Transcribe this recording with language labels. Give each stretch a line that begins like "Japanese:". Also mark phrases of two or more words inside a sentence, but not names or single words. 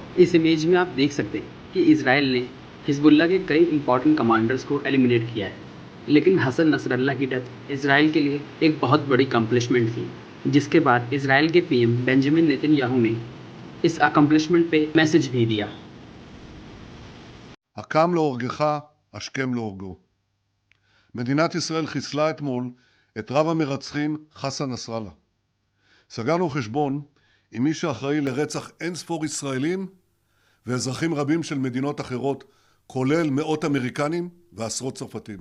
Hindi: इस इमेज में आप देख सकते हैं कि इसराइल ने हिजबुल्लाह के कई
English: important commanders
Hindi: को एलिमिनेट किया है, लेकिन हसन नसरल्लाह की डेथ इसराइल के लिए एक बहुत बड़ी अकम्पलिशमेंट थी, जिसके बाद इसराइल के पीएम बेंजामिन नेतन्याहू ने इस अकम्पलिशमेंट पे मैसेज भी दिया।
Hebrew: הקם להורגך, השכם להורגו. מדינת ישראל חיסלה אתמול את רב המרצחים חסן נסראללה. סגרנו חשבון עם מי שאחראי לרצח אין ספור ישראלים ואזרחים רבים של מדינות אחרות, כולל מאות אמריקנים ועשרות צרפתים.